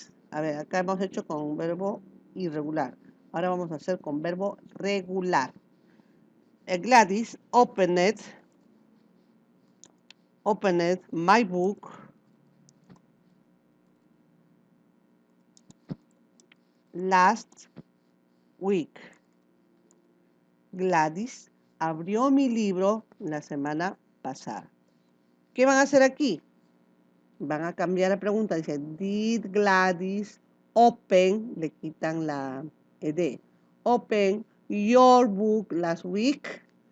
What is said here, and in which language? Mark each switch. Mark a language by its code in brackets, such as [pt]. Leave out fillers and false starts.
[es] A ver, acá hemos hecho con un verbo irregular. Ahora vamos a hacer con verbo regular. [en] Gladys opened my book last week. [es] Gladys abrió mi libro la semana pasada. ¿Qué van a hacer aquí? Van a cambiar la pregunta. [en] Dice, did Gladys open, [es] le quitan la ed, [en] open your book last week?